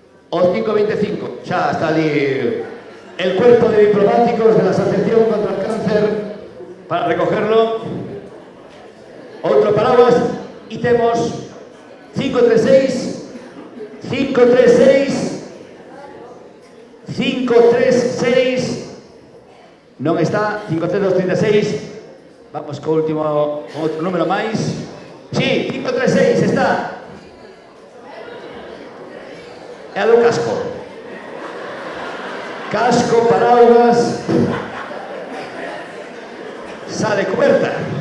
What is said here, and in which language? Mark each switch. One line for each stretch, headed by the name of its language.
Galician: O 525, xa está ali
Spanish: el cuerpo de diplomáticos de la Asociación contra el Cáncer para recogerlo.
Galician: Outro paraguas e temos 536, 536, 536, non está, 536. Vamos co último, outro número máis.
Spanish: Sí, 536, está.
Galician: É a do casco. Casco, paraugas. Sale coberta.